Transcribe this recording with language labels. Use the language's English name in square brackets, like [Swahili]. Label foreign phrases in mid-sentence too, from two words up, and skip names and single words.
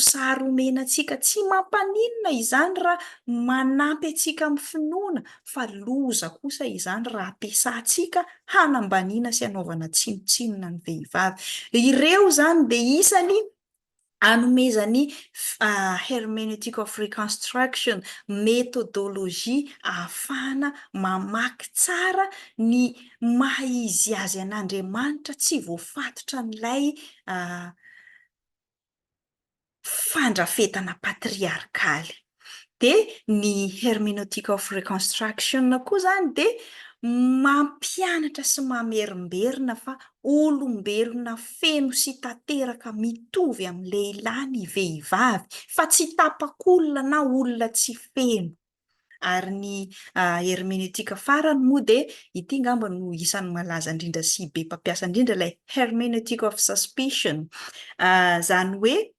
[Malagasy] sary omenantsika tsy mampaninona izany raha manampy antsika amin'ny finoana fa loza kosa izany raha ampiasantsika hanambaniana sy hanaovana tsinotsinona ny vehivavy ireo zany de isany anomezany [English] hermeneutic of reconstruction [Malagasy] methodologie ahafahana mamaky tsara ny maha izy azy an'Andriamanitra tsy voafatotra n'ilay fandrafetana patriarkaly de ny [English] hermeneutic of reconstruction [Malagasy] koa zany de mampianatra sy mamerimberina fa olombelona feno sy tanteraka mitovy amin'ny lehilahy ny vehivavy fa tsy tapak'olona na olona tsy feno ary ny hermeneutika farany moa de ity ngamba no isan'ny malaza indrindra sy be mpampiasa indrindra ilay [English] hermeneutic of suspicion [Malagasy] zany hoe